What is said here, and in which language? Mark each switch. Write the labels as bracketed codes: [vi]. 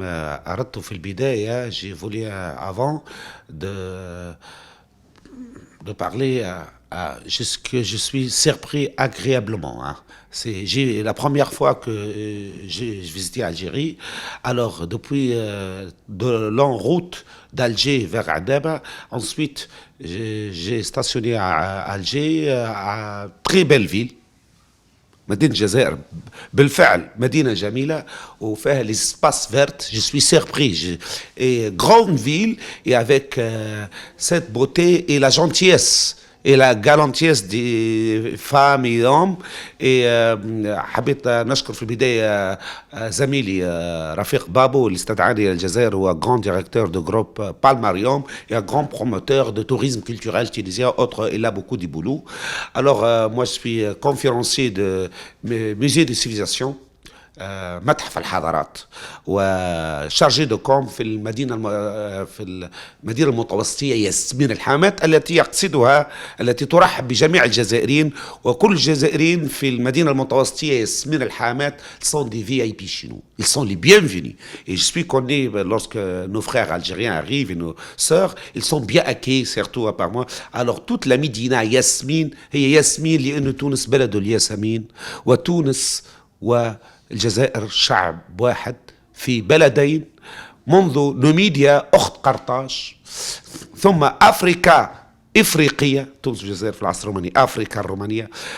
[ar] أردت في البداية [fr] j'ai voulu avant de parler que je suis surpris agréablement, hein. C'est la première fois que j'ai visité Algérie. Alors, depuis de longues routes d'Alger vers Adaba, ensuite j'ai stationné à Alger, à très belle ville. [ar] مدينة الجزائر بالفعل مدينة جميلة وفيها [fr] l'espace vert. Je suis surpris. Et grande ville et avec cette beauté et la gentillesse et la galantesse des femmes et hommes. [ar] Et حبيت نشكر في البداية زميلي رفيق بابو اللي استدعاني إلى الجزائر. [fr] هو grand directeur de groupe Palmarium et un grand promoteur de tourisme culturel tunisien. Autre, il a beaucoup de boulot. Alors, moi, je suis conférencier de musée des civilisations, [ar] متحف الحضارات، وشارجي دو كوم في في المدينه المتوسطيه ياسمين الحامات التي يقصدها، التي ترحب بجميع الجزائريين، وكل الجزائريين في المدينه المتوسطيه ياسمين الحامات [fr] sont des VIP chez nous. Ils sont les bienvenus. Et je suis connu lorsque nos frères algériens arrivent et nos sœurs, ils sont bien accueillis surtout par moi. Alors toute la Médina [ar] ياسمين هي ياسمين لأن تونس بلد الياسمين، وتونس والجزائر شعب واحد في بلدين منذ نوميديا أخت قرطاج، ثم إفريقية، تونس والجزائر في العصر الروماني، أفريقيا الرومانية.